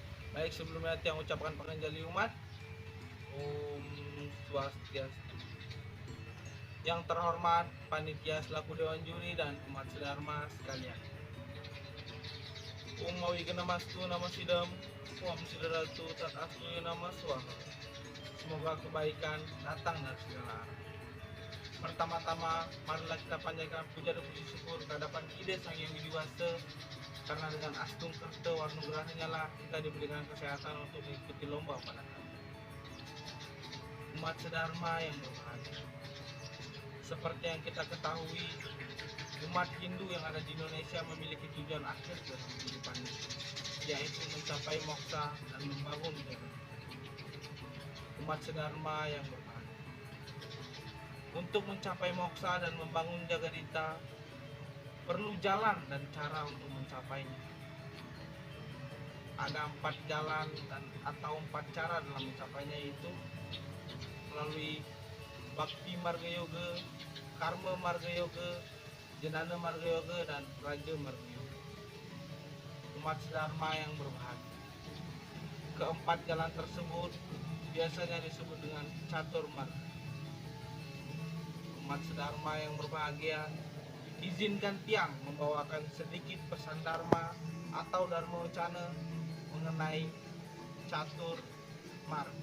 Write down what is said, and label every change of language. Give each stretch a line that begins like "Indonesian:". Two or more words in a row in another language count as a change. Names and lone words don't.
Indonesian: Baik, sebelumnya Tiang ucapkan pengenjali umat.
Sanskrit: Om Swastiastu.
Indonesian: Yang terhormat panitia selaku dewan juri dan umat sedharma sekalian.
Sanskrit: Om mawi genamastu nama sidam, Om sidaratu tat astu nama swaha.
Indonesian: Semoga kebaikan datang dari segala arah. Pertama-tama, marilah kita panjatkan puja dan puji syukur kehadapan Ide Sang Yang Widiwasa, karena dengan astung kerta warnugerahnya lah kita diberikan kesehatan untuk mengikuti lomba pada kali. Umat sedharma yang berbahagia. Seperti yang kita ketahui, umat Hindu yang ada di Indonesia memiliki tujuan akhir dalam kehidupan ini, yaitu mencapai moksha dan membangun negara. Umat sedharma yang berbahagia. Untuk mencapai moksha dan membangun Jagadita, perlu jalan dan cara untuk mencapainya. Ada 4 jalan atau 4 cara dalam mencapainya, yaitu melalui Bhakti Marga Yoga, Karma Marga Yoga, Jnana Marga Yoga, dan Raja Marga Yoga. Umat sedharma yang berbahagia. Keempat jalan tersebut biasanya disebut dengan catur marga. Umat sedharma yang berbahagia, izinkan Tiang membawakan sedikit pesan dharma atau dharma wacana mengenai catur marga.